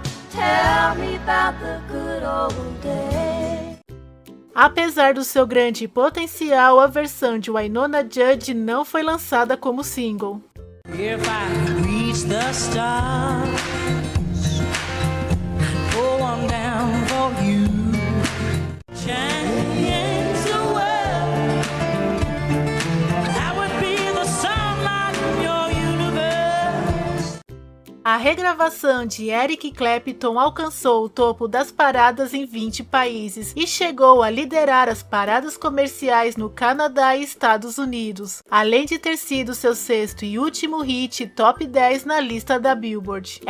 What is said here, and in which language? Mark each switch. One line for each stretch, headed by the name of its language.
English: Tell me about the good old days.
Portuguese: Apesar do seu grande potencial, a versão de Wynonna Judd não foi lançada como single.
English: If I reach the stars, pull one down for you. Change the world, that would be the sunlight in your universe.
Portuguese: A regravação de Eric Clapton alcançou o topo das paradas em 20 países e chegou a liderar as paradas comerciais no Canadá e Estados Unidos, além de ter sido seu sexto e último hit top 10 na lista da Billboard.